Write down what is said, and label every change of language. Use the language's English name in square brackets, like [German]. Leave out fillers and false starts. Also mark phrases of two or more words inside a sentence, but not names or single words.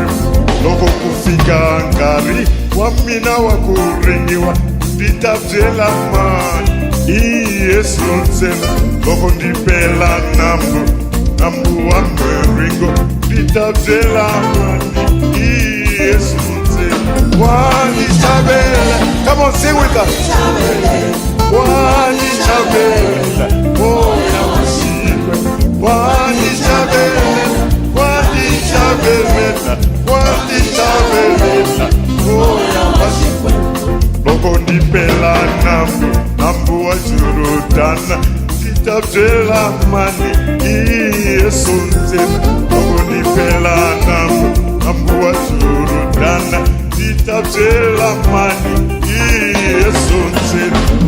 [Sena] Loko kufika ngari, wamina wakurengiwa, nditabyela mani, Yesu nsena. Loko ndipela nambu wameringo, nditabyela mani, Yesu nsena. Wandichabelela, [English] come on, sing with us. [Sena] Wandichabelela, moya washikwe. Wandichabelela, moya washikwe. Loko ndipela nambu wa Jordan, nditabyela mani, Yesu nsena. Loko ndipela nambu wa Jordan, nditabyela mani, Yesu nsena.